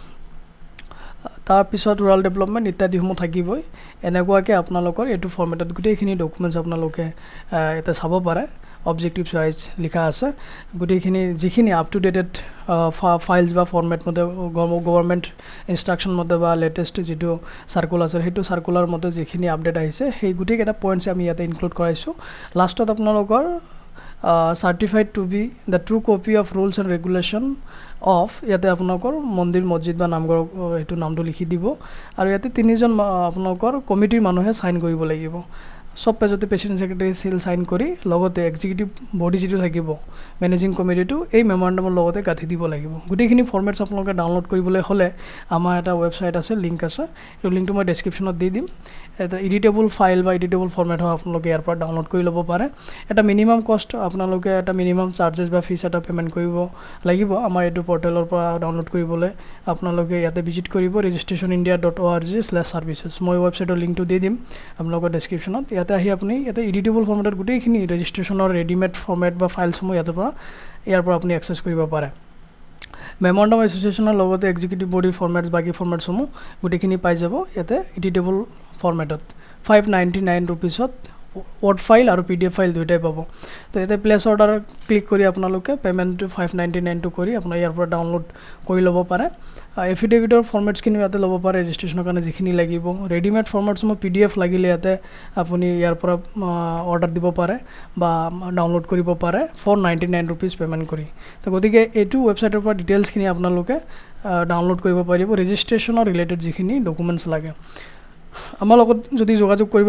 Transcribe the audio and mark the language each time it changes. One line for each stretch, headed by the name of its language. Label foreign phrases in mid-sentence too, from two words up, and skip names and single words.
Assamese: তাৰ পিছত
English: rural development
Assamese: ইত্যাদিসমূহ থাকিবই এনেকুৱাকৈ আপোনালোকৰ এইটো ফৰ্মেটত গোটেইখিনি ডকুমেণ্টছ আপোনালোকে ইয়াতে চাব পাৰে
English: objectives wise
Assamese: লিখা আছে গোটেইখিনি যিখিনি
English: up to dated files
Assamese: বা ফৰ্মেট মতে
English: government instruction
Assamese: মতে বা লেটেষ্ট যিটো চাৰ্কুলাৰ আছে সেইটো চাৰ্কুলাৰ মতে যিখিনি আপডেট আহিছে সেই গোটেইকেইটা পইণ্টছ আমি ইয়াতে ইনক্লুড কৰাইছোঁ লাষ্টত আপোনালোকৰ
English: certified to be the true copy of rules and regulation of
Assamese: ইয়াতে আপোনালোকৰ মন্দিৰ মছজিদ বা নামঘৰ এইটো নামটো লিখি দিব আৰু ইয়াতে তিনিজন আপোনালোকৰ কমিটিৰ মানুহে সাইন কৰিব লাগিব সব পেজতে
English: president secretary seal sign
Assamese: কৰি লগতে
English: executive body
Assamese: যেটো থাকিব
English: managing committee
Assamese: এই মেমোৰেণ্ডামৰ লগতে গাঁঠি দিব লাগিব গোটেইখিনি ফৰ্মেটছ আপোনালোকে ডাউনলোড কৰিবলৈ হলে আমাৰ এটা ৱেবছাইট আছে লিংক আছে এই লিংকটো মই ডেসক্ৰিপচনত দি দিম এটা
English: editable file
Assamese: বা
English: editable format
Assamese: হয় আপোনালোকে ইয়াৰ পৰা ডাউনলোড কৰি ল'ব পাৰে এটা
English: minimum cost
Assamese: আপোনালোকে এটা
English: minimum charges
Assamese: বা ফিজ এটা পেমেন্ট কৰিব লাগিব আমাৰ এইটো পৰ্টেলৰ পৰা ডাউনলোড কৰিবলৈ আপোনালোকে ইয়াতে ভিজিট কৰিব registrationindia.org/services মই ৱেবছাইটৰ লিংকটো দি দিম আপোনালোকৰ ডেসক্ৰিপচনত ইয়াতে আহি আপুনি ইয়াতে
English: editable format
Assamese: গোটেইখিনি ৰেজিষ্ট্ৰেচনৰ
English: readymade format
Assamese: বা ফাইলসমূহ ইয়াৰ পৰা আপুনি এক্সেছ কৰিব পাৰে
English: memorandum association
Assamese: লগতে
English: executive body
Assamese: ফৰ্মেটছ বাকি ফৰ্মেটসমূহ গোটেইখিনি পাই যাব ইয়াতে
English: editable format
Assamese: 599 रुपीसत
English: word file
Assamese: और
English: PDF file
Assamese: दुइटाই পাব তো এতে
English: place order
Assamese: ক্লিক কৰি আপোনালোকে পেমেন্টটো 599 টু কৰি আপোনাৰ ইয়াৰ পৰা ডাউনলোড কৰি ল'ব পাৰে এফিডেভিটৰ ফৰ্মেটছ কিনি ইয়াতে ল'ব পাৰে ৰেজিষ্ট্ৰেচনৰ কাৰণে যিখিনি লাগিব
English: readymade formats
Assamese: পিডিএফ লাগিলে ইয়াতে আপুনি ইয়াৰ পৰা অৰ্ডাৰ দিব পাৰে বা ডাউনলোড কৰিব পাৰে 499 रुपीस পেমেন্ট কৰি তো গতিকে এইটো ৱেবছাইটৰ পৰা ডিটেইলছখিনি আপোনালোকে ডাউনলোড কৰিব পাৰিব ৰেজিষ্ট্ৰেচনৰ ৰিলেটেড যিখিনি ডকুমেন্টছ লাগে আমাৰ লগত যদি যোগাযোগ কৰিব